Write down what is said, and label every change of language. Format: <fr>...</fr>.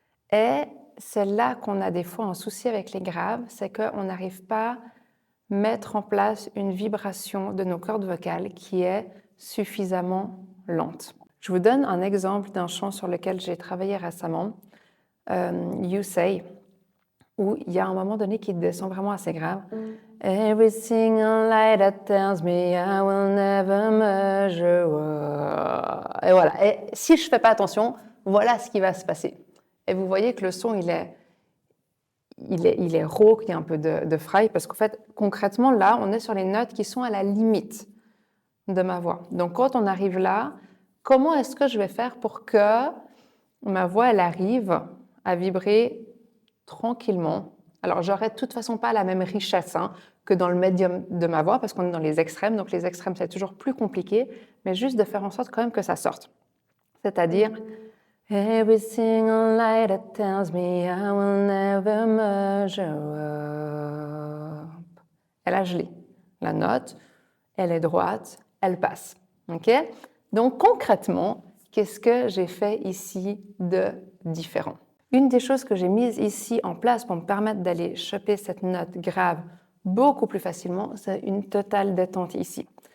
<fr>Et c'est là qu'on a des fois un souci avec les graves, c'est qu'on n'arrive pas à mettre en place une vibration de nos cordes vocales qui est suffisamment lente. Je vous donne un exemple d'un chant sur lequel j'ai travaillé récemment, You Say, où il y a un moment donné qui descend vraiment assez grave.</fr> <en>Every single light that tells me I will never measure up.</en> <fr>Et voilà. Et si je ne fais pas attention, voilà ce qui va se passer. Et vous voyez que le son, il est rauque, il y a un peu de fry, parce qu'en fait, concrètement, là, on est sur les notes qui sont à la limite de ma voix. Donc, quand on arrive là, comment est-ce que je vais faire pour que ma voix, elle arrive à vibrer tranquillement? Alors, j'aurai de toute façon pas la même richesse que dans le médium de ma voix, parce qu'on est dans les extrêmes. Donc, les extrêmes, c'est toujours plus compliqué, mais juste de faire en sorte quand même que ça sorte. C'est-à-dire,</fr> <en>every single light that tells me I will never measure up.</en> <fr>Et là, je l'ai. La note, elle est droite, elle passe. OK? Donc, concrètement, qu'est-ce que j'ai fait ici de différent? Une des choses que j'ai mises ici en place pour me permettre d'aller choper cette note grave beaucoup plus facilement, c'est une totale détente ici.</fr>